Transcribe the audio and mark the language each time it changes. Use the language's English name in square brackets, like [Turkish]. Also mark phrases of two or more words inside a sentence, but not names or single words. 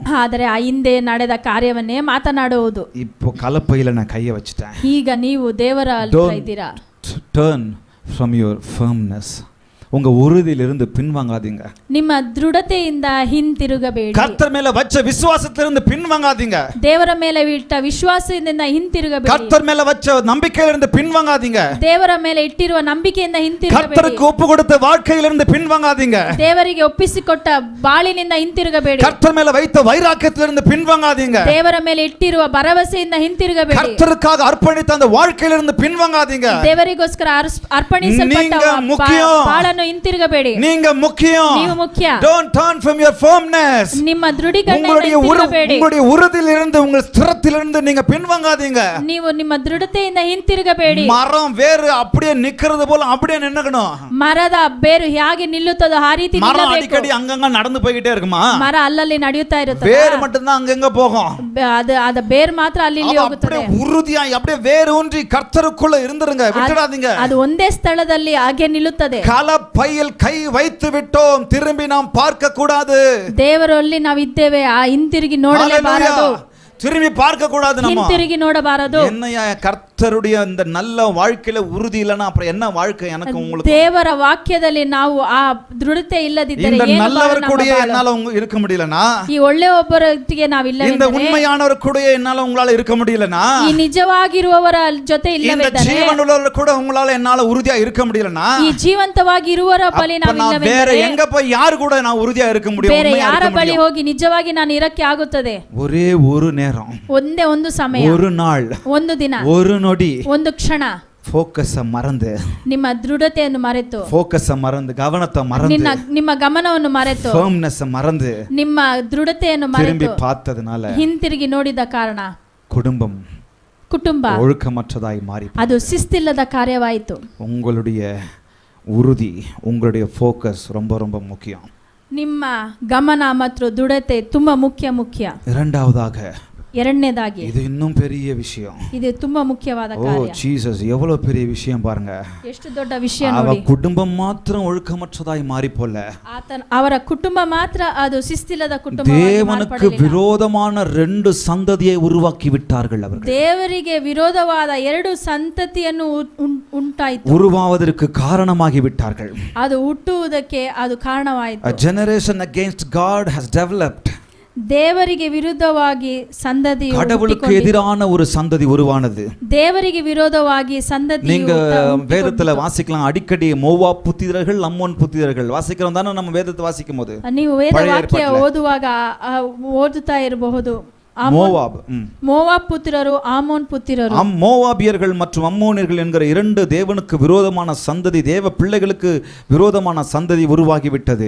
[Kannada] ಆದರೆ ಆ ಹಿಂದೆ ನಡೆದ ಕಾರ್ಯವನ್ನೇ ಮಾತನಾಡುವುದು. [Tamil] இப்போ கலப்பையில நான் கையை வச்சிட்டேன். [Kannada] ಈಗ ನೀವು ದೇವರ ಹತ್ರ ಇದ್ದೀರಾ. [English] Turn from your firmness, [Tamil] உங்க உறுதியிலிருந்து பின்வாங்காதீங்க. [Kannada] ನಿಮ್ಮ ದೃಢತೆಯಿಂದ ಹಿಂತಿರುಗಬೇಡಿ. [Tamil] கர்த்தர் மேல வச்ச விசுவாசத்திலிருந்து பின்வாங்காதீங்க. [Kannada] ದೇವರ ಮೇಲೆ ಇಟ್ಟ ವಿಶ್ವಾಸದಿಂದ ಹಿಂತಿರುಗಬೇಡಿ. [Tamil] கர்த்தர் மேல வச்ச நம்பிக்கையிலிருந்து பின்வாங்காதீங்க. [Kannada] ದೇವರ ಮೇಲೆ ಇಟ್ಟಿರುವ ನಂಬಿಕೆಯಿಂದ ಹಿಂತಿರುಗಬೇಡಿ. [Tamil] கர்த்தருக்கு ஒப்பு கொடுத்த வாழ்க்கையிலிருந்து பின்வாங்காதீங்க. [Kannada] ದೇವರಿಗೆ ಒಪ್ಪಿಸಿಕೊಟ್ಟ ಬಾಳಿನಿಂದ ಹಿಂತಿರುಗಬೇಡಿ. [Tamil] கர்த்தர் மேல வைத்த வைராக்கியத்திலிருந்து பின்வாங்காதீங்க. [Kannada] ದೇವರ ಮೇಲೆ ಇಟ್ಟಿರುವ ಭರವಸೆಯಿಂದ ಹಿಂತಿರುಗಬೇಡಿ. [Tamil] கர்த்தருக்காக அர்ப்பணித்த அந்த வாழ்க்கையிலிருந்து பின்வாங்காதீங்க. [Kannada] ದೇವರಿಗೋಸ್ಕರ ಅರ್ಪಣಿಸಲ್ಪಟ್ಟ ಬಾಳನ್ನು ಹಿಂತಿರುಗಬೇಡಿ. [Tamil] நீங்க முக்கியம். [Kannada] ನೀವು ಮುಖ್ಯ. [English] Don't turn from your firmness. [Kannada] ನಿಮ್ಮ ದೃಢೀಕರಣದಿಂದ ಹಿಂತಿರುಗಬೇಡಿ. [Tamil] உங்களுடைய உறுதியிலிருந்து உங்கள் ஸ்திரத்திலிருந்து நீங்க பின்வாங்காதீங்க. [Kannada] ನೀವು ನಿಮ್ಮ ದೃಢತೆಯಿಂದ ಹಿಂತಿರುಗಬೇಡಿ. [Tamil] மரம் வேறு அப்படியே நிக்கிறது போல அப்படியே நின்னுக்கணும். [Kannada] ಮರದ ಬೇರು ಹೇಗೆ ನಿಲ್ಲುತ್ತದೋ ಆ ರೀತಿ [Tamil] மரம் [Kannada] ನಿಲ್ಲಬೇಕು. [Tamil] அடிக்கடி அங்கங்க நடந்து போயிட்டே இருக்குமா? [Kannada] ಮರ ಅಲ್ಲಲ್ಲಿ ನಡೆಯುತ್ತಾ ಇರುತ್ತೆ. [Tamil] வேர் மட்டும் தான் அங்கங்க போகும். [Kannada] ಅದು ಬೇರು ಮಾತ್ರ ಅಲ್ಲಿ ಇಲ್ಲಿ ಹೋಗುತ್ತದೆ. [Tamil] அப்படியே உறுதியாய் அப்படியே வேர் ஊன்றி கர்த்தருக்குள்ள இருந்திருங்க, விட்டுடாதீங்க. [Kannada] ಅದು ಒಂದೇ ಸ್ಥಳದಲ್ಲಿ ಹಾಗೆ ನಿಲ್ಲುತ್ತದೆ. [Tamil] கலப்பையில் கை வைத்து விட்டோம், திரும்பி நாம் பார்க்க கூடாது. [Kannada] ದೇವರಲ್ಲಿ ನಾವು ಇದ್ದೇವೆ, ಆ ಹಿಂತಿರುಗಿ ನೋಡಲೇಬಾರದು. [Tamil] திரும்பி பார்க்க கூடாது. நம்ம [Kannada] ಹಿಂತಿರುಗಿ ನೋಡಬಾರದು. [Tamil] என்னையா கர்த்தருடைய அந்த நல்ல வாழ்க்கையில உறுதி இல்லனா அப்புறம் என்ன வாழ்க்கை எனக்கு உங்களுக்கு? [Kannada] ದೇವರ ವಾಕ್ಯದಲ್ಲಿ ನಾವು ಆ ದೃಢತೆ ಇಲ್ಲದಿದ್ದರೆ [Tamil] இந்த [Kannada] ಏನು [Tamil] நல்லவர் கூட என்னால இருக்க முடியலனா, [Kannada] ಈ ಒಳ್ಳೆ ಒಬ್ಬರೊಟ್ಟಿಗೆ ನಾವು ಇಲ್ಲವೆಂದರೆ, [Tamil] இந்த உண்மையானவர் கூட என்னால உங்களால இருக்க முடியலனா, [Kannada] ಈ ನಿಜವಾಗಿರುವವರ ಜೊತೆ ಇಲ್ಲವೆಂದರೆ, [Tamil] இந்த ஜீவனுள்ளவர் கூட உங்களால என்னால உறுதியா இருக்க முடியலனா, [Kannada] ಈ ಜೀವಂತವಾಗಿ ಇರುವವರ ಬಳಿ ನಾವು ಇಲ್ಲವೆಂದರೆ, [Tamil] வேற எங்க போய் யார் கூட நான் உறுதியா இருக்க முடியும்? [Kannada] ಬೇರೆ ಯಾರ ಬಳಿ ಹೋಗಿ ನಿಜವಾಗಿ ನಾನು ಇರಕ್ಕೆ ಆಗುತ್ತದೆ? [Tamil] ஒரே ஒரு நேரம், [Kannada] ಒಂದೇ ಒಂದು ಸಮಯ, [Tamil] ஒரு நாள், [Kannada] ಒಂದು ದಿನ, [Tamil] ஒரு நொடி, [Kannada] ಒಂದು ಕ್ಷಣ ಫೋಕಸ್ ಮರೆತು, ನಿಮ್ಮ ದೃಢತೆಯನ್ನು ಮರೆತು, ಫೋಕಸ್ ಮರೆತು, ಗಮನத்தை ಮರೆತು, ನಿಮ್ಮ ಗಮನವನ್ನು ಮರೆತು, ಫರ್ಮ್ನೆಸ್ ಮರೆತು, ನಿಮ್ಮ ದೃಢತೆಯನ್ನು [Tamil] திரும்பி [Kannada] ಮರೆತು [Tamil] பார்த்ததனால [Kannada] ಹಿಂತಿರುಗಿ ನೋಡಿದ ಕಾರಣ [Tamil] ಕುಟುಂಬ ஒழுக்கமற்றதாய் மாறி, [Kannada] ಅದು ಶಿಸ್ತಿಲ್ಲದ ಕಾರ್ಯವಾಯಿತು. [Tamil] உங்களுடைய உறுதி, உங்களுடைய ஃபோக்கஸ் ரொம்ப ரொம்ப முக்கியம். [Kannada] ನಿಮ್ಮ ಗಮನ ಮತ್ತು ದೃಢತೆ ತುಂಬಾ ಮುಖ್ಯ. ಎರಡನೇದಾಗಿ [Tamil] இது இன்னும் பெரிய விஷயம். [Kannada] ಇದು ತುಂಬಾ ಮುಖ್ಯವಾದ ஓ ಕಾರ್ಯ. [Tamil] ஜீசஸ், எவ்வளவு பெரிய விஷயம் பாருங்க. [Kannada] ಎಷ್ಟು ದೊಡ್ಡ ವಿಷಯ [Tamil] அவ [Kannada] ನೋಡಿ. [Tamil] குடும்பம் மாத்திரம் ஒழுக்கமற்றதாய் மாறி போல, [Kannada] ಅವರ ಕುಟುಂಬ ಮಾತ್ರ ಅದು ಶಿಸ್ತಿಲ್ಲದ ಕುಟುಂಬ. [Tamil] தேவனுக்கு விரோதமான ரெண்டு சந்ததியை உருவாக்கி விட்டார்கள் அவர்கள். [Kannada] ದೇವರಿಗೆ ವಿರೋಧವಾದ ಎರಡು ಸಂತತಿಯನ್ನು ಉಂಟಾಯಿತು, [Tamil] உருவாவதற்கு காரணமாகி விட்டார்கள். [Kannada] ಅದು ಹುಟ್ಟುವುದಕ್ಕೆ ಅದು ಕಾರಣವಾಯಿತು. [English] A generation against God has developed. [Kannada] ದೇವರಿಗೆ ವಿರುದ್ಧವಾಗಿ ಸಂತತಿ, [Tamil] கடவுளுக்கு எதிரான ஒரு சந்ததி உருவானது. [Kannada] ದೇವರಿಗೆ ವಿರೋಧವಾಗಿ ಸಂತತಿ. [Tamil] நீங்க வேதத்துல வாசிக்கலாம், அடிக்கடி மோவாப் புத்திரர்கள், அம்மோன் புத்திரர்கள் வாசிக்கிறோம் தானே நம்ம வேதத்தை வாசிக்கும் போது. [Kannada] ನೀವು ವೇದ ವಾಕ್ಯ ಓದುವಾಗ ಓದುತ್ತಾ ಇರಬಹುದು. [Tamil] மோவாப். மோவாப் புத்திரரு ஆமோன் புத்திரரு. மோவாபியர்கள் மற்றும் அம்மோனியர்கள் என்கிற இரண்டு தேவனுக்கு விரோதமான சந்ததி, தேவ பிள்ளைகளுக்கு விரோதமான சந்ததி உருவாகிவிட்டது.